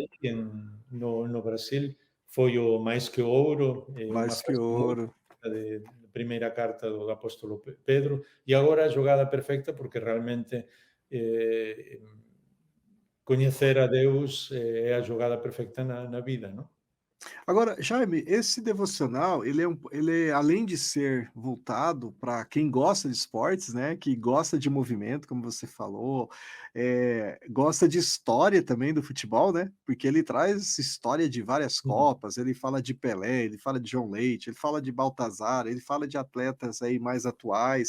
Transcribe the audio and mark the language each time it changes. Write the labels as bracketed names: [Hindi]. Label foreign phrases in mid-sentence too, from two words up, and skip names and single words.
[Galician] aí no Brasil foi o máis que o ouro, unha [Portuguese] Mais que [Galician] frase moi [Portuguese] ouro. [Galician] de primeira carta do apóstolo Pedro, e agora a xogada perfecta porque realmente eh, coñecer a Deus é a xogada perfecta na vida, non? [Portuguese] Agora, Jaime, esse devocional, ele é além de ser voltado para quem gosta de esportes, né, que gosta de movimento, como você falou, gosta de história também do futebol, né, porque ele traz história de várias Uhum. copas, ele fala de Pelé, ele fala de João Leite, ele fala de Baltazar, ele fala de atletas aí mais atuais.